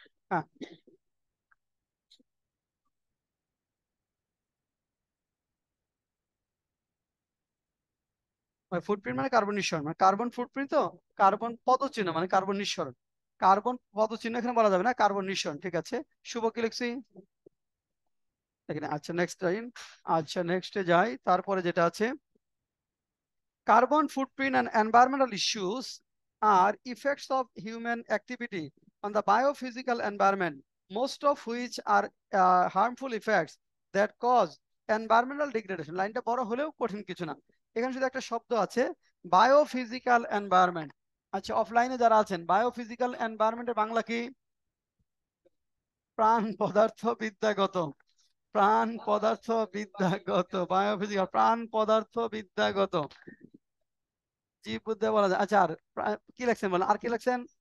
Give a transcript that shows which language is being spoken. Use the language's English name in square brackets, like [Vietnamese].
[Bangla] হ্যাঁ ফুটপ্রিন্ট মানে কার্বন নিঃসরণ, মানে কার্বন ফুটপ্রিন্ট তো কার্বন পদচিহ্ন মানে কার্বন নিঃসরণ, কার্বন পদচিহ্ন এখানে বলা যাবে না, কার্বন নিঃসরণ। ঠিক আছে শুভ কি লিখছি এখানে, আচ্ছা নেক্সট টাইম, আচ্ছা নেক্সটে যাই, তারপরে যেটা আছে [English] Carbon footprint and environmental issues আর effects of human activity on the biophysical environment, most of which are harmful effects that cause environmental degradation. [Bangla] লাইনটা বড় হলেও কঠিন কিছু না। এখানে শুধু একটা শব্দ আছে, বায়োফিজিক্যাল এনভায়রনমেন্ট। আচ্ছা, অফলাইনে যারা আছেন, বায়োফিজিক্যাল এনভায়রনমেন্টের বাংলা কি? প্রাণ পদার্থ বিদ্যাগত। প্রাণ পদার্থ বিদ্যাগত, বায়োফিজিক্যাল প্রাণ পদার্থ বিদ্যাগত, জীববিদ্যা বলা যায়। আচ্ছা, আর কি লিখছেন বলেন, আর কি লিখছেন?